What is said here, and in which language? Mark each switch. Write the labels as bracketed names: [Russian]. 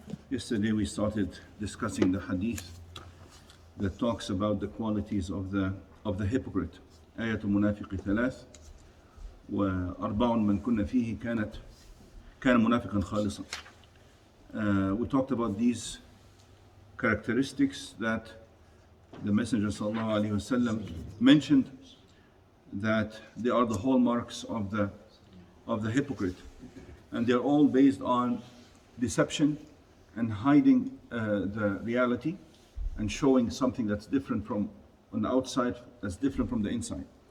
[English] Yesterday we started discussing the hadith that talks about the qualities of the hypocrite. [Arabic] آية المنافق ثلاث وأربع من كنا فيه كان منافقا خالصا. [English] We talked about these characteristics that the Messenger sallallahu alaihi wasallam mentioned, that they are the hallmarks of the hypocrite, and they're all based on deception and hiding the reality and showing something that's different from on the outside, that's different from the inside.